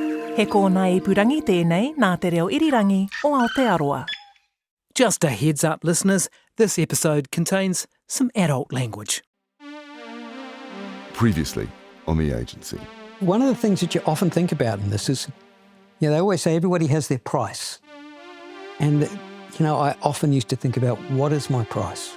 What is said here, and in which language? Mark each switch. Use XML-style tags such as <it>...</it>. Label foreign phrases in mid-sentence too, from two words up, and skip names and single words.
<mi>He kōna ipurangi tēnei nā te reo irirangi o Aotearoa.</mi> <en>Just a heads up, listeners, this episode contains some adult language. Previously on The Agency. One of the things that you often think about in this is, they always say everybody has their price. And, I often used to think about, what is my price?</en>